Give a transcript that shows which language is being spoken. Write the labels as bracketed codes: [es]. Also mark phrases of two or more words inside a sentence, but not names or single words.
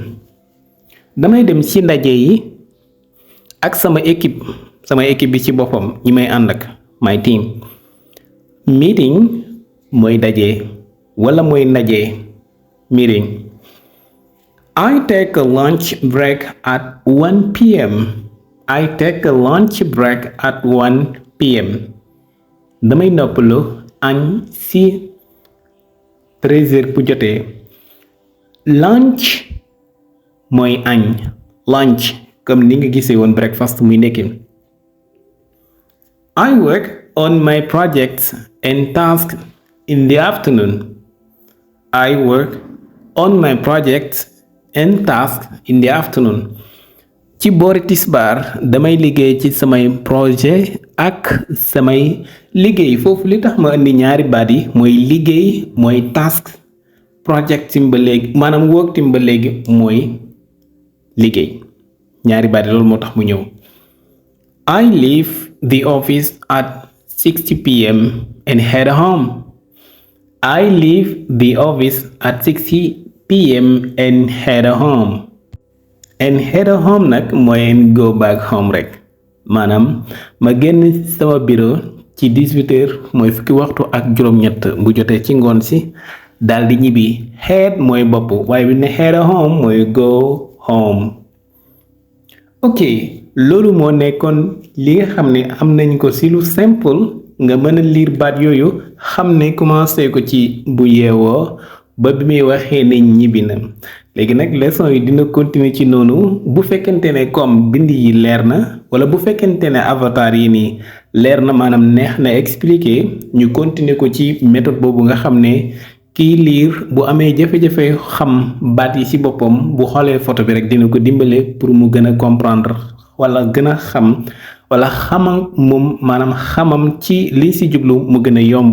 [wo] damay dem ci ndaje yi ak sama équipe bi ci boppam ñi may ànd ak [en] my team. [wo] Meeting mooy daje wala mooy ndaje meeting. [en] I take a lunch break at 1 p.m. I take a lunch break at 1 p.m. [wo] damay noppalu añ ci 13h bu jotee. Lunch mooy añ, lunch comme ni nga gisee woon breakfast muy ndekki. [en] I work on my projects and tasks in the afternoon. I work on my projects and tasks in the afternoon. [wo] Ci boori tisbaar damay liggéey ci samay projet ak samay liggéey. Foofu li tax ma indi ñaari baat yi mooy liggéey mooy task, project tim ba léegi maanaam work tim ba léegi mooy liggéey. Ñaari baat yi loolu moo tax mu ñëw. [en] I leave the office at 6 p.m. and head home. I leave the office at 6 p.m. and head home. And head home [wo] nag mooy [en] go back home [wo] rek maanaam ma génn sama bureau ci 18h mooy fukki waxtu ak juróom-ñett bu jotee ci ngoon si daal di ñibbi. Head mooy bopp waaye bi ne [en] head home [wo] mooy [en] go home. [wo] ok loolu moo nekkoon li nga xam ne am nañ ko ci lu simple nga mën a lire baat yooyu xam ne commencé ko ci bu yeewoo ba bi muy waxee ne ñibbi na. léegi nag leçon yi dina continuer ci noonu bu fekkente ne comme bind yi leer na wala bu fekkente ne avatar yi nii leer na maanaam neex na expliquer ñu continuer ko ci méthode boobu nga xam ne kiy liir bu amee jafe-jafe xam baat yi ci boppam bu xoolee photo bi rek dina ko dimbale pour mu gën a comprendre wala gën a xam wala xamam moom maanaam xamam ci liñ ci jublu mu gën a yomb.